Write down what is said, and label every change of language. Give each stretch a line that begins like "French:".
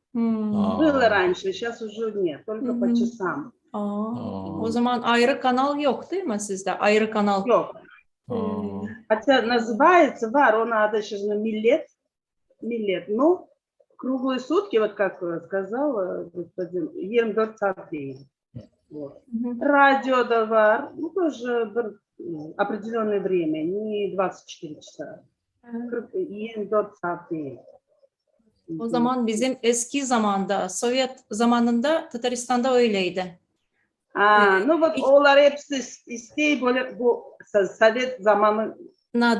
Russian: Было раньше, сейчас уже нет, только по часам.
Turkish: O zaman ayrı kanal yok değil mi sizde? Ayrı kanal. Yok.
Russian: Хотя называется, var, он надо сейчас на Millet. Но круглые сутки, вот как сказал господин,
Turkish: 24 saat değil.
Russian: Вот. Радио var, ну тоже определенное время, не 24 часа.
Turkish: 24 saat değil. O zaman bizim eski zamanda, Sovyet zamanında Tataristan'da öyleydi. Ну вот onlar hepsi isteği böyle bu Sovyet zamanına